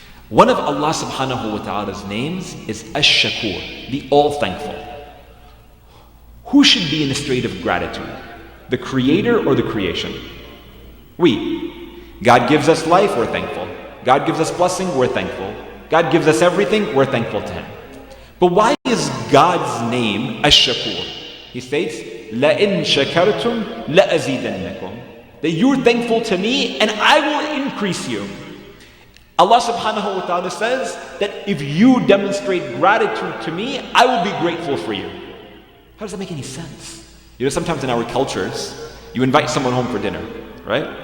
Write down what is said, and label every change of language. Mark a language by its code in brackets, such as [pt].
[en] One of Allah subhanahu wa ta'ala's names is Ash-Shakur, the all-thankful. Who should be in a state of gratitude? The creator or the creation? We. God gives us life, we're thankful. God gives us blessing, we're thankful. God gives us everything, we're thankful to Him. But why is God's name Ash-Shakur? He states, [ar] لَإِن شَكَرْتُمْ لَأَزِيدَنَّكُمْ. [en] That you're thankful to me and I will increase you. Allah subhanahu wa ta'ala says that if you demonstrate gratitude to me, I will be grateful for you. How does that make any sense? You know, sometimes in our cultures, you invite someone home for dinner, right?